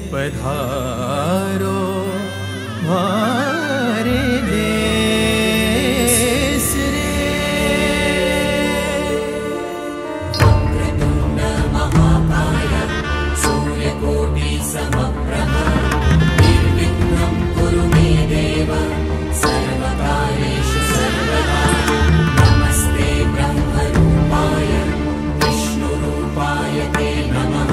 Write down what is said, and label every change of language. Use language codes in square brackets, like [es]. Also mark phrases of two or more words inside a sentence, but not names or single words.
[raj] पधारो मारे देश रे। [sa] वक्रतुण्ड महाकाय सूर्यकोटि समप्रभ निर्विघ्नं कुरु मे देव सर्वकार्येषु सर्वदा। नमस्ते ब्रह्मरूपाय विष्णुरूपाय ते नमः।